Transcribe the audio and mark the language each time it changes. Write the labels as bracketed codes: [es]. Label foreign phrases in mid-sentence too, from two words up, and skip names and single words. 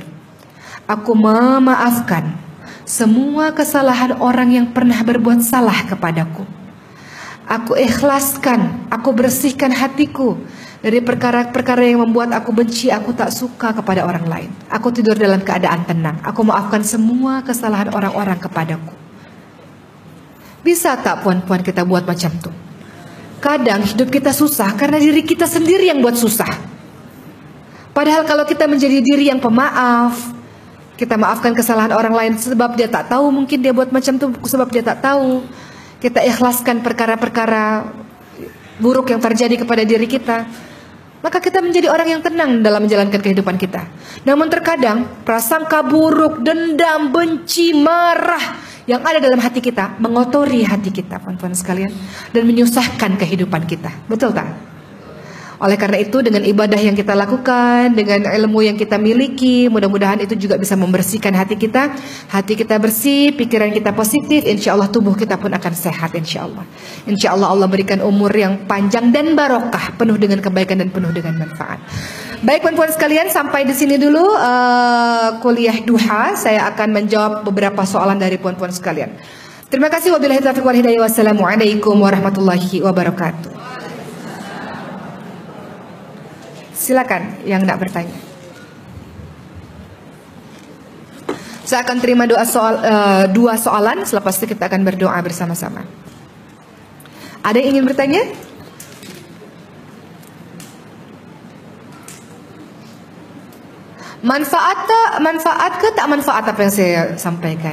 [id] Aku memaafkan semua kesalahan orang yang pernah berbuat salah kepadaku. [ms] Aku ikhlaskan, aku bersihkan hatiku dari perkara-perkara yang membuat aku benci, aku tak suka kepada orang lain. Aku tidur dalam keadaan tenang. Aku maafkan semua kesalahan orang-orang kepadaku. Bisa tak puan-puan kita buat macam itu? Kadang hidup kita susah karena diri kita sendiri yang buat susah. Padahal kalau kita menjadi diri yang pemaaf, kita maafkan kesalahan orang lain sebab dia tak tahu, mungkin dia buat macam itu sebab dia tak tahu. [id] Kita ikhlaskan perkara-perkara buruk yang terjadi kepada diri kita, maka kita menjadi orang yang tenang dalam menjalankan kehidupan kita. Namun terkadang prasangka buruk, dendam, benci, marah yang ada dalam hati kita mengotori hati kita, puan-puan sekalian, dan menyusahkan kehidupan kita. Betul tak? Oleh karena itu dengan ibadah yang kita lakukan, dengan ilmu yang kita miliki, mudah-mudahan itu juga bisa membersihkan hati kita. Hati kita bersih, pikiran kita positif, [ar] إن شاء الله [id] tubuh kita pun akan sehat, [ar] إن شاء الله. إن شاء الله [id] Allah berikan umur yang panjang dan barokah, penuh dengan kebaikan dan penuh dengan manfaat. [ms] Baik puan-puan sekalian, sampai di sini dulu kuliah duha. Saya akan menjawab beberapa soalan dari puan-puan sekalian. Terima kasih. [ar] وبالله التوفيق والهداية. والسلام عليكم ورحمة الله وبركاته. [ms] Silakan yang nak bertanya. Saya akan terima dua soalan. Selepas itu kita akan berdoa bersama-sama. Ada yang ingin bertanya? Manfaat ke tak manfaat apa yang saya sampaikan?